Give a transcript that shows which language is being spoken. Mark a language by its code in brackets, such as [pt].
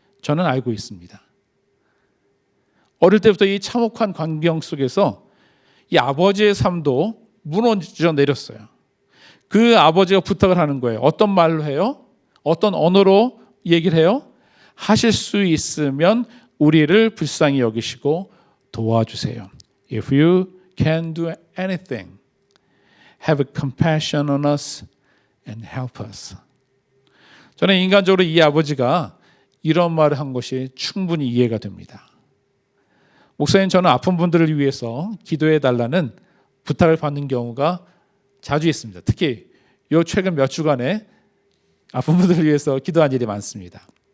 [ko] 저는 알고 있습니다. 어릴 때부터 이 참혹한 광경 속에서 이 아버지의 삶도 무너져 내렸어요. 그 아버지가 부탁을 하는 거예요. 어떤 말로 해요? 어떤 언어로 얘기를 해요? 하실 수 있으면 우리를 불쌍히 여기시고 도와주세요. [en] If you can do anything, have compassion on us and help us. [ko] 저는 인간적으로 이 아버지가 이런 말을 한 것이 충분히 이해가 됩니다. 목사님, 저는 아픈 분들을 위해서 기도해 달라는 부탁을 받는 경우가 자주 있습니다. 특히 요 최근 몇 주간에 아픈 분들을 위해서 기도한 일이 많습니다.